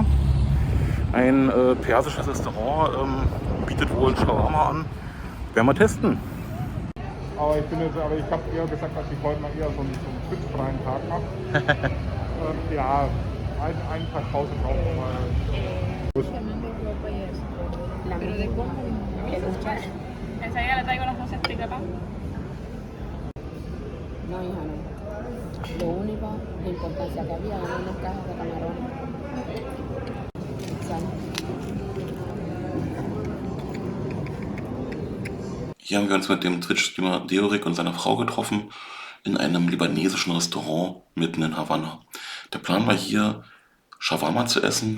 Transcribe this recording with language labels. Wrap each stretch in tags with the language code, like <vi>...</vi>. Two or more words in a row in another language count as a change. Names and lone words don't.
<de>Ein persisches Restaurant bietet wohl Shawarma an. Werden wir testen. Aber ich habe eher gesagt, dass ich heute mal eher so einen schwitzfreien Tag mache. Ja, einen Tag Pause brauchen wir mal.</de> <es>Enseguida le traigo las cosas de papá. No, hija, no. Lo único, la importancia que había eran unas cajas de camarones.</es> <de>Hier haben wir uns mit dem Twitch-Streamer Deorik und seiner Frau getroffen in einem libanesischen Restaurant mitten in Havanna. Der Plan war hier, Shawarma zu essen.</de>